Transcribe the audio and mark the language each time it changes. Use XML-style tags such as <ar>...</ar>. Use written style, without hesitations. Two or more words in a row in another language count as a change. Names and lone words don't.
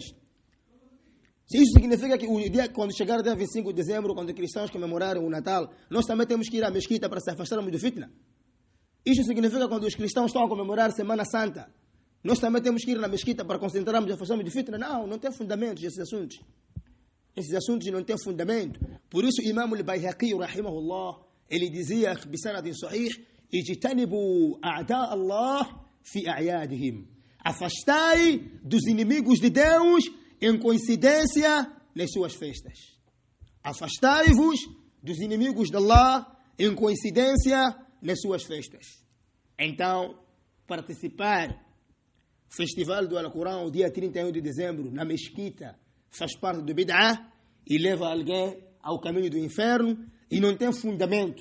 <pt>Isso significa que o dia, quando chegar o dia 25 de dezembro, quando os cristãos comemorarem o Natal, nós também temos que ir à mesquita para se afastarmos do fitna. Isso significa que quando os cristãos estão a comemorar a Semana Santa, nós também temos que ir na mesquita para concentrarmos e afastarmos do fitna. Não tem fundamento esses assuntos. Esses assuntos não têm fundamento. Por isso, o Imam al-Bayhaqi, rahimahullah, ele dizia,</pt> <ar>بإسناد صحيح، اجتنبوا أعداء الله في أعيادهم.</ar> <pt>Afastai dos inimigos de Deus em coincidência nas suas festas. Afastai-vos dos inimigos de Allah em coincidência nas suas festas. Então, participar do Festival do Alcorão, dia 31 de dezembro, na mesquita, faz parte do bid'ah e leva alguém ao caminho do inferno e não tem fundamento.</pt>